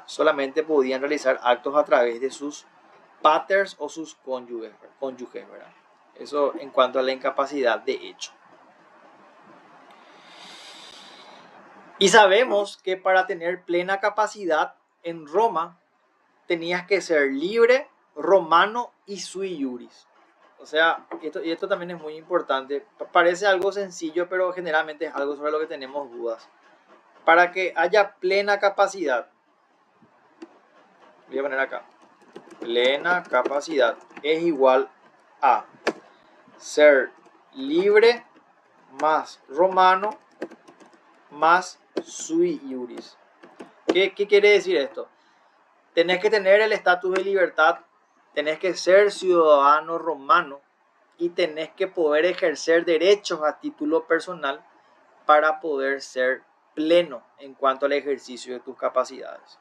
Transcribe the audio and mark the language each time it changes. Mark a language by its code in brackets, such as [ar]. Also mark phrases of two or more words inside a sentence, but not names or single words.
[es] Solamente podían realizar actos a través de sus paters o sus cónyuges, ¿verdad? Eso en cuanto a la incapacidad de hecho. Y sabemos que para tener plena capacidad en Roma tenías que ser libre, romano y [la] sui juris. [es] O sea, esto también es muy importante. Parece algo sencillo, pero generalmente es algo sobre lo que tenemos dudas. Para que haya plena capacidad, voy a poner acá, plena capacidad es igual a ser libre más romano más [la] sui juris. [es] ¿Qué quiere decir esto? Tenés que tener el estatus de libertad, tenés que ser ciudadano romano y tenés que poder ejercer derechos a título personal para poder ser pleno en cuanto al ejercicio de tus capacidades.